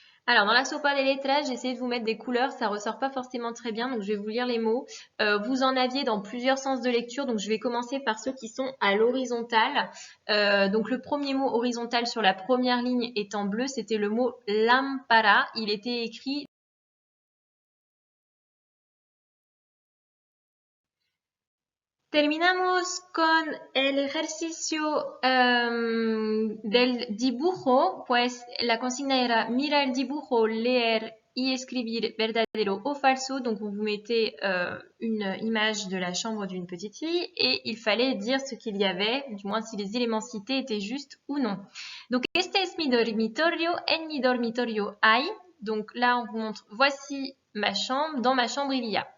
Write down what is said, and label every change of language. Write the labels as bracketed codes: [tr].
[fr] Alors, dans la sopa des letras, j'ai essayé de vous mettre des couleurs, ça ressort pas forcément très bien, donc je vais vous lire les mots. Vous en aviez dans plusieurs sens de lecture, donc je vais commencer par ceux qui sont à l'horizontale. Donc le premier mot horizontal sur la première ligne est en bleu, c'était le mot lámpara. Il était écrit [es] Terminamos con el ejercicio del dibujo, pues la consigna era mira el dibujo, leer y escribir verdadero o falso. [fr] Donc vous mettez une image de la chambre d'une petite fille et il fallait dire ce qu'il y avait, du moins si les éléments cités étaient justes ou non. [es] Donc este es mi dormitorio, en mi dormitorio hay. [fr] Donc là on vous montre, voici ma chambre, dans ma chambre il y a.